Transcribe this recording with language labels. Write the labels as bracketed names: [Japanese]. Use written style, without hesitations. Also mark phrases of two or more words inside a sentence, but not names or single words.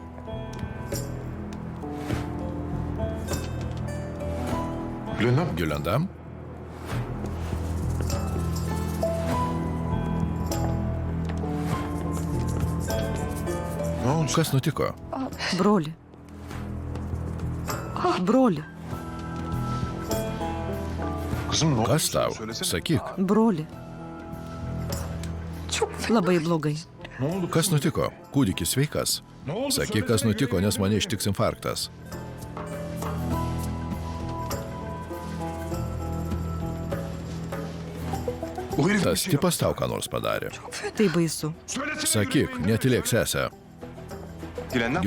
[Turkish] Gülendam, Gülendam? ne oldu? [Lithuanian] Kas nutiko? Broli. Broli. [Turkish] Kızım ne oldu? [Lithuanian] Kas tau? [Turkish] Söylesene. [Lithuanian] Sakyk. Broli. Labai blogai. [Turkish] Ne oldu? [Lithuanian] Kas nutiko? Kūdikis sveikas. Sakyk, kas nutiko, nes mane ištiks infarktas. [Turkish] O herif bir [Lithuanian] Tas [Turkish] şey [Lithuanian] tipas tau ką nors padarė. Tai baisu. Sakyk, netylėk sesę. Gülendam.